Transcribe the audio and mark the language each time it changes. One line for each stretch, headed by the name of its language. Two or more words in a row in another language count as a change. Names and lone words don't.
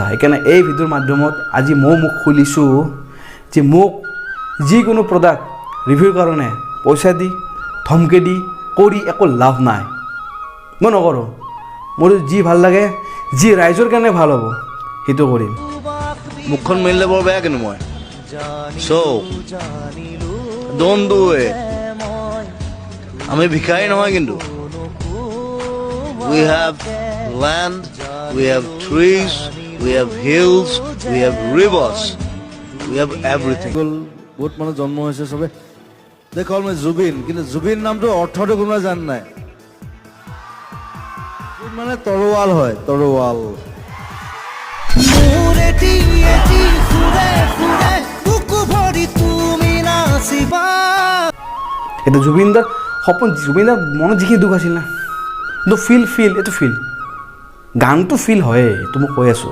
Assamese: সেইকাৰণে এই ভিডিঅ'ৰ মাধ্যমত আজি মই মুখ খুলিছোঁ যে মোক যিকোনো
English: product reviewৰ
Assamese: কাৰণে পইচা দি ধমকি দি কৰি একো লাভ নাই। মই নকৰোঁ। মোৰ যি ভাল লাগে, যি ৰাইজৰ কাৰণে ভাল হ'ব সেইটো কৰিম। মুখখন মেলিলে বৰ বেয়া কিন্তু মই
English: don't do it.
Assamese: আমি ভিখাৰী নহয় কিন্তু।
English: We have land, we have trees, we have hills, we have rivers, we have everything.
Assamese: বহুত মানুহ জন্ম হৈছে চবে দেখল মই জুবিন, কিন্তু জুবিন নামটো অৰ্থটো কোনোবাই জান নাই? জুবিন মানে তৰোৱাল হয়, তৰোৱাল। এইটো জুবিনদাৰ সপোন, জুবিনদাৰ মনত যিখিনি দুখ আছিল না, কিন্তু ফিল এইটো ফিল গানটো ফিল হয়, এইটো মই কৈ আছোঁ।